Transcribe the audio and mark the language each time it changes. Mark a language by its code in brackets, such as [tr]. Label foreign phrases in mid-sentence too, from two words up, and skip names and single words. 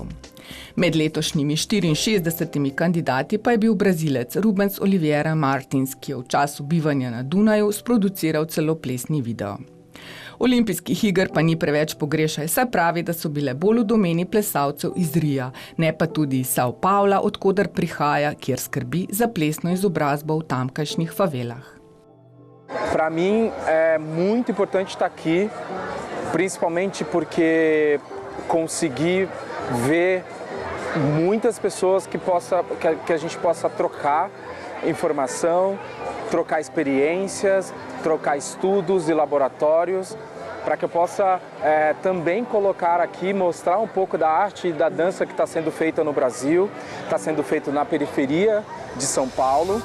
[sl] Med letošnjimi 64 kandidati pa je bil Brazilec Rubens Oliveira Martins, ki je v času bivanja na Dunaju sproduciral celo plesni video. Olimpijskih iger pa ni preveč pogrešaj, saj pravi, da so bile bolj v domeni plesalcev iz Rija, ne pa tudi iz São Paula, odkoder prihaja, kjer skrbi za plesno izobrazbo v tamkajšnjih favelah. [pt] Para mim é muito importante estar aqui, principalmente porque consegui ver muitas pessoas que a gente possa trocar informação, trocar experiências, trocar estudos e laboratórios, para que eu possa também colocar aqui, mostrar um pouco da arte e da dança que está sendo feita no Brasil, está sendo feito na periferia de São Paulo.